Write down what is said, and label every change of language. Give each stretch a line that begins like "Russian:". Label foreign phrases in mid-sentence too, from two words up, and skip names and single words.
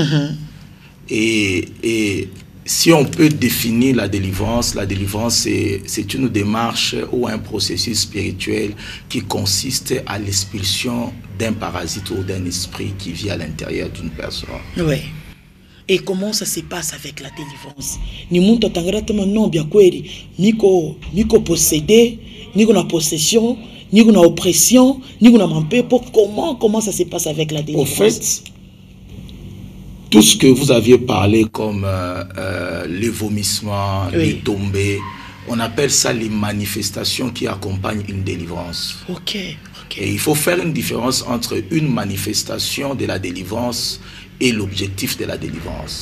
French: Et si on peut définir la délivrance, c'est une démarche ou un processus spirituel qui consiste à l'expulsion d'un parasite ou d'un esprit qui vit à l'intérieur d'une personne. Oui. Et comment ça se passe avec la délivrance?
Swahili: Ni muntu atangaratama
French: non bien
Swahili: kweli niko possédé, niko na possession, niko na oppression, niko na mampepo.
French: Comment ça se passe avec la délivrance? Au fait, tout ce que vous aviez parlé comme les vomissements, oui, les tombées, on appelle ça les manifestations qui accompagnent une délivrance. Ok. Et il faut faire une différence entre une manifestation de la délivrance et l'objectif de la délivrance.